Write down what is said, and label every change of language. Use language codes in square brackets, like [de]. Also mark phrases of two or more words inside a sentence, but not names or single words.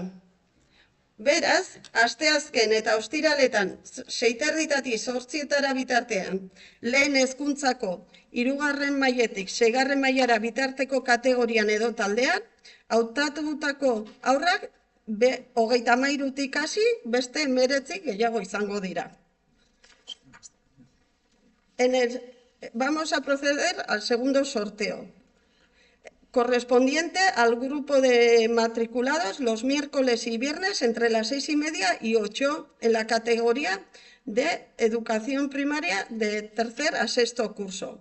[eu] Beraz, asteazken eta ostiraletan 6:30 zortzietara bitartean, lehen hezkuntzako 3. mailetik 6. mailara bitarteko kategorian edo taldean, hautatutako haurrak 33tik hasi, beste 19 gehiago izango dira. [es] Vamos a proceder al segundo sorteo, correspondiente al grupo de matriculados los miércoles y viernes entre las 6:30 y 8 en la categoría de educación primaria de tercer a sexto curso.